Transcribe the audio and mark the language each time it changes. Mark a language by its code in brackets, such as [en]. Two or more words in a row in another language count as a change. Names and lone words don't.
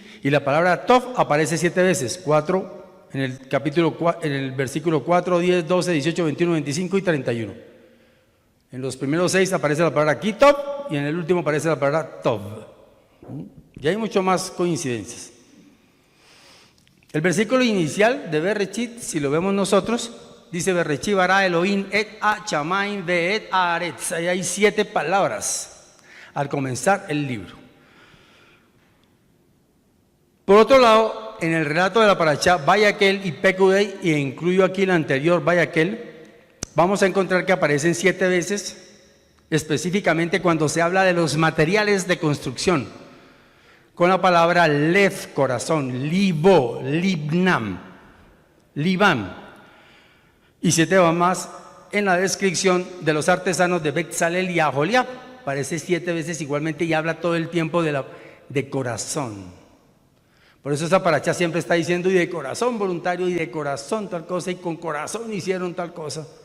[es] Y la palabra Tov aparece 7 veces, 4 en el capítulo, en el versículo 4, 10, 12, 18, 21, 25 y 31. En los primeros 6 aparece la palabra Kitov y en el último aparece la palabra Tov. Y hay mucho más coincidencias. El versículo inicial de Bereshit, si lo vemos nosotros, dice [he] בראשית ברא אלהים את השמים ואת הארץ. [es] Ahí hay 7 palabras al comenzar el libro. Por otro lado, en el relato de la parashá Vayakhel y Pekudei, e incluyo aquí el anterior Vayakhel, vamos a encontrar que aparecen 7 veces, específicamente cuando se habla de los materiales de construcción, con la palabra lev, corazón, [he] לבו, לבנם, לבם, [es] y 7 más en la descripción de los artesanos de Betzalel y Aholiab. Aparece 7 veces igualmente y habla todo el tiempo de corazón. Por eso esa parashá siempre está diciendo y de corazón voluntario y de corazón tal cosa y con corazón hicieron tal cosa.